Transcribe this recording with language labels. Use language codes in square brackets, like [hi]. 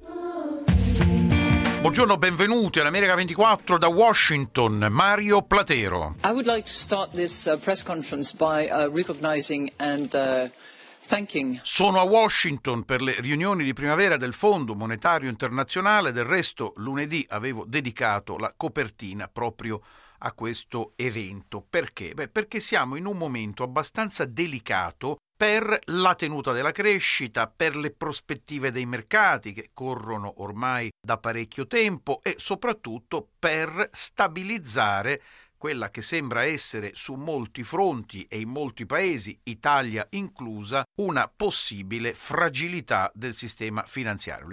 [it] Buongiorno, benvenuti all'America 24 da Washington, Mario Platero. [en] I would like to start this press conference by recognizing and thanking. [it] Sono a Washington per le riunioni di primavera del Fondo Monetario Internazionale, del resto lunedì avevo dedicato la copertina proprio a questo evento. Perché? Beh, perché siamo in un momento abbastanza delicato per la tenuta della crescita, per le prospettive dei mercati che corrono ormai da parecchio tempo e soprattutto per stabilizzare quella che sembra essere su molti fronti e in molti paesi, Italia inclusa, una possibile fragilità del sistema finanziario.